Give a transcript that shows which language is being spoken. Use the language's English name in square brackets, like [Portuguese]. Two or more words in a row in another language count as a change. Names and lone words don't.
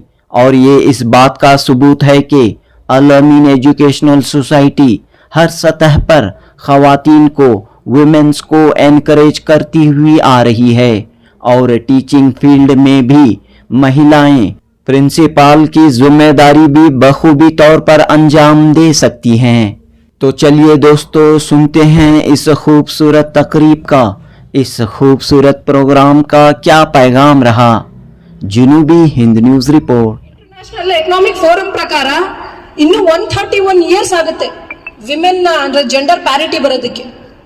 [Hindi] और ये इस बात का सबूत है कि अल-अमीन एजुकेशनल सोसाइटी हर सतह पर खवातीन को, वुमेन्स को एनकरेज करती हुई आ रही है और [English] teaching field [Hindi] में भी महिलाएं प्रिंसिपल की जिम्मेदारी भी बखूबी तौर पर अंजाम दे सकती हैं। तो चलिए दोस्तों, सुनते हैं इस खूबसूरत तकरीब का, इस खूबसूरत प्रोग्राम का क्या पैगाम रहा। जुनूबी हिंद न्यूज़ रिपोर्ट। [Kannada] ಇಂಟರ್ನ್ಯಾಷನಲ್ ಎಕನಾಮಿಕ್ ಫೋರಂ ಪ್ರಕಾರ ಇನ್ನು 131 ಇಯರ್ಸ್ ಆಗುತ್ತೆ ವಿಮೆನ್ ಅಂದ್ರೆ [English] gender parity [Kannada] ಬರೋದಕ್ಕೆ.